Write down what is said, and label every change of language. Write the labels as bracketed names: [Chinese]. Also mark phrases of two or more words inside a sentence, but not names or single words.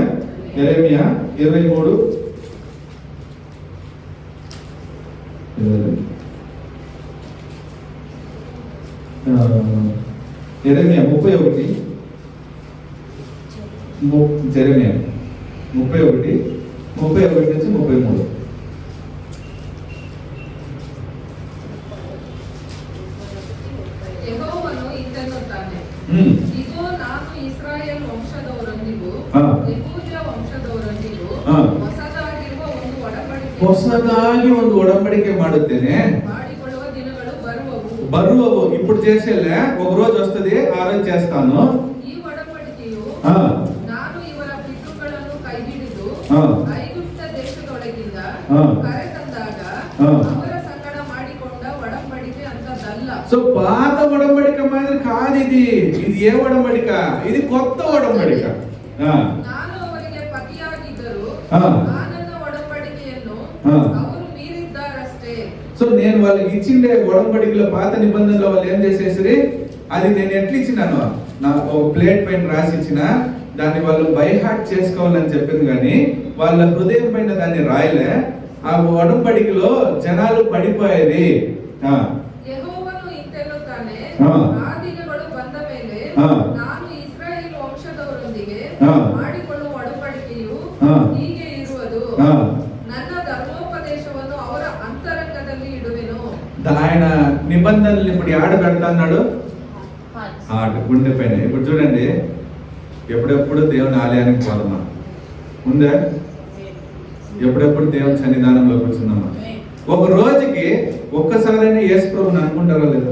[Telugu] యెరెమీయా 23 యెరెమీయా 31 జెరెమీయా 31 నుంచి 33. [Kannada] ಯೆಹೋವನು ಇಂತೆನ್ನುತ್ತಾನೆ, ಇಗೋ ನಾನು ಇಸ್ರಾಯೇಲ್ ವಂಶದವರೊಂದಿಗೂ ಯೆಹೂದ ವಂಶದವರೊಂದಿಗೂ ಹೊಸದಾಗಿರುವ ಒಂದು ಒಡಂಬಡಿಕೆ ಮಾಡುತ್ತೇನೆ, ಮಾಡಿಕೊಳ್ಳುವ ದಿನಗಳು ಬರುವವು. [Telugu] ఇప్పుడు చేసేలే, ఒక రోజు వస్తుంది, ఆ రోజు చేస్తాను. [Kannada] ಈ ಒಡಂಬಡಿಕೆಯು ನಾನು ಇವರ ಪಿತೃಗಳನ್ನು ಕೈಹಿಡಿದು ಐಗುಪ್ತ ದೇಶದೊಳಗಿಂದ ಕರೆತಂದಾಗ ಅವರ ಸಂಗಡ ಮಾಡಿಕೊಂಡ ಒಡಂಬಡಿಕೆ ಅಂತದಲ್ಲ. [Telugu] సో పాత ఒడంబడిక మాదిరి కాదు ఇది. ఇది ఏ ఒడంబడిక? ఇది కొత్త ఒడంబడిక. [Kannada] ನಾನು ಅವರಿಗೆ ಪತಿಯಾಗಿದ್ದರೂ ನಾನನ್ನ ಒಡಂಬಡಿಕೆಯನ್ನು ಅವರು ಮೀರಿದ್ದಾರಷ್ಟೇ. [Telugu] సో నేను వాళ్ళకి ఇచ్చిండే ఒడంబడికలో పాత నిబంధనలో వాళ్ళు ఏం చేసేసి, అది నేను ఎట్లా ఇచ్చినాను, నా ఒక ప్లేట్ పైన రాసి ఇచ్చిన దాన్ని వాళ్ళు [English] by heart [Telugu] చేసుకోవాలని చెప్పింది, కానీ వాళ్ళ హృదయం పైన దాన్ని రాయలే. ఆ ఒడంబడికలో జనాలు పడిపోయేది. [Kannada] ಯೆಹೋವನು ಇಂತೆನ್ನುತ್ತಾನೆ, ಆ ದಿನಗಳು ಬಂದ ಮೇಲೆ ನಾನು ಇಸ್ರಾಯೇಲ್ ವಂಶದವರೊಂದಿಗೆ ಮಾಡಿಕೊಳ್ಳುವ ಒಡಂಬಡಿಕೆಯು ಹೀಗೆ ಇರುವುದು, ನನ್ನ ಧರ್ಮೋಪದೇಶವನ್ನು ಅವರ ಅಂತರಂಗದಲ್ಲಿ ಇಡುವೆನು. [Telugu] ఆయన నిబంధనలు ఇప్పుడు ఆడ పెడతాడు, గుండె పైన. ఇప్పుడు చూడండి, ఎప్పుడెప్పుడు దేవుని ఆలయానికి పోదమ్మా, ఉందా? ఎప్పుడెప్పుడు దేవుని సన్నిధానంలో కూర్చుందమ్మా. ఒక రోజుకి ఒక్కసారైనా యేసు ప్రభుని అనుకుంటారా లేదా?